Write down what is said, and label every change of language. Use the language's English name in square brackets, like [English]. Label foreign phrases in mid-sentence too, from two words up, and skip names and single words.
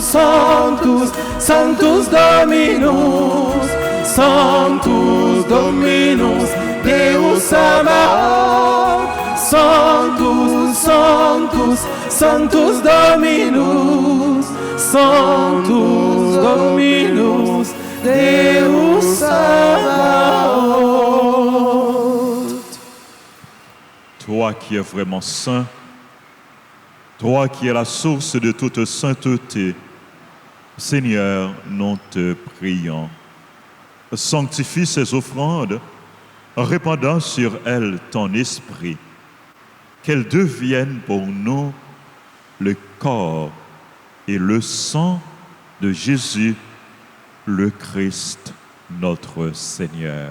[Latin] Sanctus, Sanctus Dominus, Sanctus Dominus, Deus Sabaoth, Sanctus, Sanctus, Sanctus Dominus, Sanctus Dominus, Deus Sabaoth. [French] Toi qui es vraiment saint, toi qui es la source de toute sainteté, Seigneur, nous te prions. Sanctifie ces offrandes, répandant sur elles ton esprit, qu'elles deviennent pour nous le corps et le sang de Jésus, le Christ, notre Seigneur.